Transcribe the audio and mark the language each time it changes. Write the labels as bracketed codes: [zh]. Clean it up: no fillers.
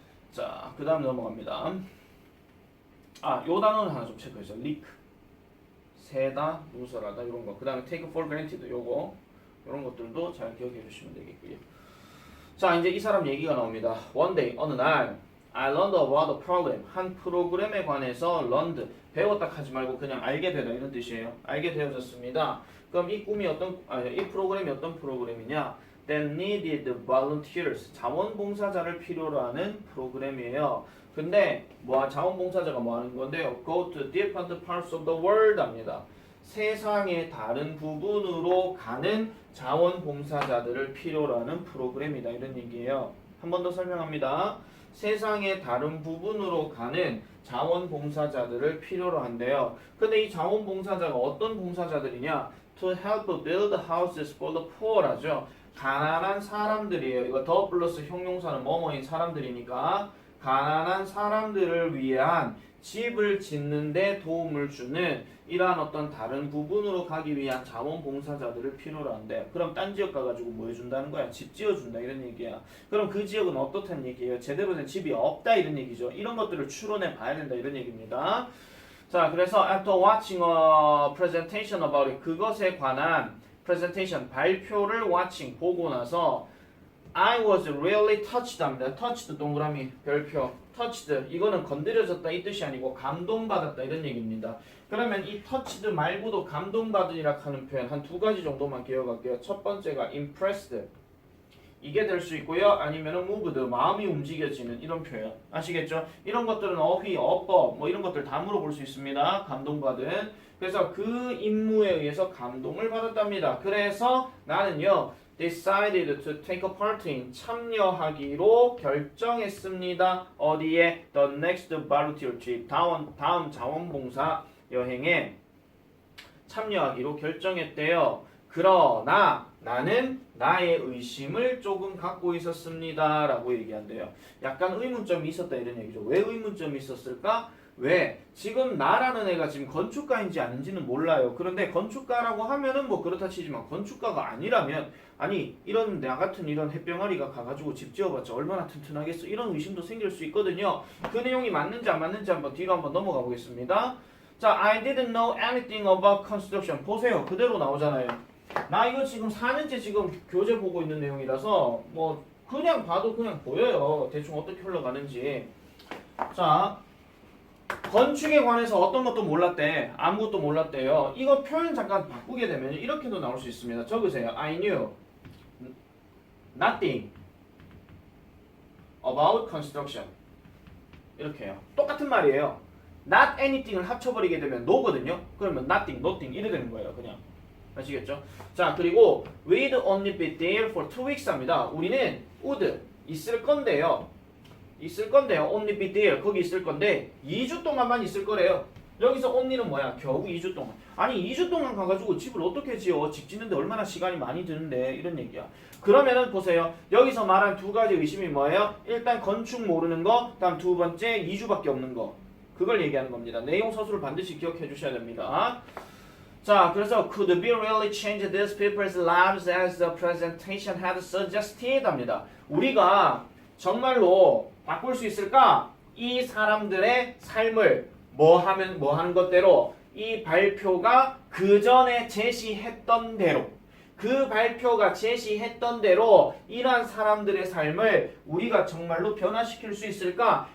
[ko] 자, 그 다음 넘어갑니다. 요 단어는 하나 좀 체크해주세요. [en] leak. [ko] 새다, 누설하다, 이런 거. 그 다음에 [en] take for granted, [ko] 요거. 이런 것들도 잘 기억해 주시면 되겠고요. 자, 이제 이 사람 얘기가 나옵니다. [en] One day, [ko] 어느 날, [en] I learned about a problem. [ko] 한 프로그램에 관해서 learned, 배웠다 하지 말고 그냥 알게 되다 이런 뜻이에요. 알게 되어졌습니다. 그럼 이 이 프로그램이 어떤 프로그램이냐? [en] That needed volunteers. [ko] 자원봉사자를 필요로 하는 프로그램이에요. 근데 자원봉사자가 뭐 하는 건데요? [en] Go to different parts of the world 합니다. [ko] 세상의 다른 부분으로 가는 자원봉사자들을 필요로 하는 프로그램이다 이런 얘기예요. 한 번 더 설명합니다. 세상의 다른 부분으로 가는 자원봉사자들을 필요로 한대요. 근데 이 자원봉사자가 어떤 봉사자들이냐? [en] To help build houses for the poor 하죠. [ko] 가난한 사람들이에요. 이거 더 플러스 형용사는 뭐뭐인 사람들이니까 가난한 사람들을 위한 집을 짓는 데 도움을 주는 이러한 어떤 다른 부분으로 가기 위한 자원봉사자들을 필요로 한대. 그럼 딴 지역 가가지고 뭐 해준다는 거야? 집 지어준다 이런 얘기야. 그럼 그 지역은 어떻다는 얘기예요? 제대로 된 집이 없다 이런 얘기죠. 이런 것들을 추론해 봐야 된다 이런 얘기입니다. [en] 자, 그래서 after watching a presentation about it, [ko] 그것에 관한 [en] presentation, 발표를 watching, [ko] 보고 나서 [en] I was really touched 합니다. [ko] touched 동그라미 별표 touched 이거는 건드려졌다 이 뜻이 아니고 감동받았다 이런 얘기입니다. 그러면 이 touched 말고도 감동받으리라 하는 표현 한 두 가지 정도만 기억할게요. 첫 번째가 impressed 이게 될 수 있고요. 아니면은 moved 마음이 움직여지는 이런 표현 아시겠죠? 이런 것들은 어휘, 어법 뭐 이런 것들 다 물어볼 수 있습니다. 감동받은 그래서 그 임무에 의해서 감동을 받았답니다. [en] 그래서 나는요 decided to take a part in [ko] 참여하기로 결정했습니다. 어디에? [en] The next volunteer trip [ko] 다음 자원봉사 여행에 참여하기로 결정했대요. 그러나 나는 나의 의심을 조금 갖고 있었습니다. 라고 얘기한대요. 약간 의문점이 있었다 이런 얘기죠. 왜 의문점이 있었을까? 왜? 지금 나라는 애가 지금 건축가인지 아닌지는 몰라요. 그런데 건축가라고 하면은 뭐 그렇다 치지만 건축가가 아니라면 아니 이런 나 같은 이런 햇병아리가 가가지고 집 지어봤자 얼마나 튼튼하겠어 이런 의심도 생길 수 있거든요. 그 내용이 맞는지 안 맞는지 한번 뒤로 한번 넘어가 보겠습니다. [en] 자, I didn't know anything about construction. [ko] 보세요. 그대로 나오잖아요. 나 이거 지금 4년째 지금 교재 보고 있는 내용이라서 뭐 그냥 봐도 그냥 보여요. 대충 어떻게 흘러가는지. 자, 건축에 관해서 어떤 것도 몰랐대. 아무것도 몰랐대요. 이거 표현 잠깐 바꾸게 되면 이렇게도 나올 수 있습니다. 적으세요. [en] I knew nothing about construction. [ko] 이렇게요. 똑같은 말이에요. not anything을 합쳐버리게 되면 no거든요. 그러면 nothing, nothing 이래 되는 거예요. 그냥. 아시겠죠? [en] 자, 그리고 we'd only be there for 2 weeks 합니다. [ko] 우리는 would 있을 건데요. only be there 거기 있을 건데 2주 동안만 있을 거래요. 여기서 only는 뭐야? 겨우 2주 동안. 아니 2주 동안 가가지고 집을 어떻게 지어? 집 짓는데 얼마나 시간이 많이 드는데 이런 얘기야. 그러면은 보세요. 여기서 말한 두 가지 의심이 뭐예요? 일단 건축 모르는 거, 다음 두 번째 2주밖에 없는 거. 그걸 얘기하는 겁니다. 내용 서술을 반드시 기억해 주셔야 됩니다. [en] 자, 그래서 could we really change these people's lives as the presentation had suggested 합니다. [ko] 우리가 정말로 바꿀 수 있을까? 이 사람들의 삶을 뭐 하는 것대로 이 발표가 그 전에 제시했던 대로 그 발표가 제시했던 대로 이러한 사람들의 삶을 우리가 정말로 변화시킬 수 있을까?